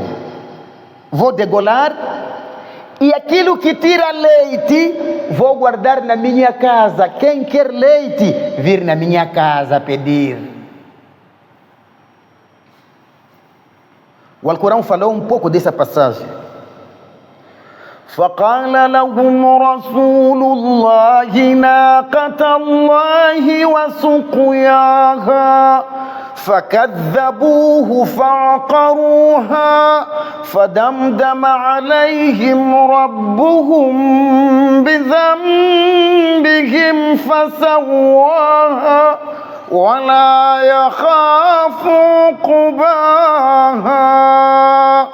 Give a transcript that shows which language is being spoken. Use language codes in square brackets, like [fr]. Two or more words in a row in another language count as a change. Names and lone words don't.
[pt] Vou degolar, e aquilo que tira leite, vou guardar na minha casa. Quem quer leite, vir na minha casa pedir. O Alcorão falou um pouco dessa passagem. [ar] فقال لهم رسول الله ناقة الله وسقياها فكذبوه فعقروها فدمدم عليهم ربهم بذنبهم فسواها ولا يخاف عقباها.